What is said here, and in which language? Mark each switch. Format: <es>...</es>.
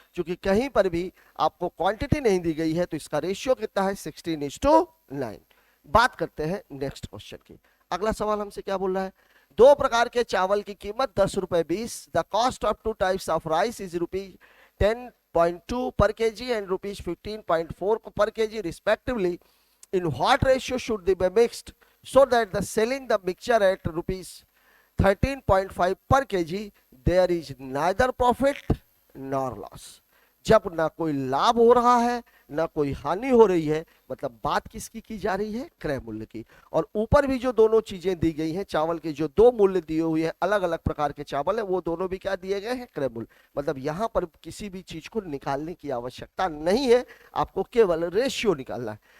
<hi>चूंकि कहीं पर भी आपको क्वांटिटी नहीं दी गई है तो इसका रेशियो कितना है 16:9। बात करते हैं नेक्स्ट क्वेश्चन की। अगला सवाल हमसे क्या बोल रहा है, दो प्रकार के चावल की कीमत 10 रुपए 20,</hi> <en>The cost of 2 types of rice is ₹10.2 per kg and ₹15.4 per kg respectively. In what ratio should they be mixed so that the selling the mixture at ₹13.5 per kg there is neither profit nor loss?</en> <hi>जब ना कोई लाभ हो रहा है ना कोई हानि हो रही है, मतलब बात किसकी की जा रही है, क्रय मूल्य की। और ऊपर भी जो दोनों चीजें दी गई हैं, चावल के जो दो मूल्य दिए हुए हैं, अलग अलग प्रकार के चावल है, वो दोनों भी क्या दिए गए हैं, क्रय मूल्य। मतलब यहां पर किसी भी चीज को निकालने की आवश्यकता नहीं है, आपको केवल रेशियो निकालना है।</hi>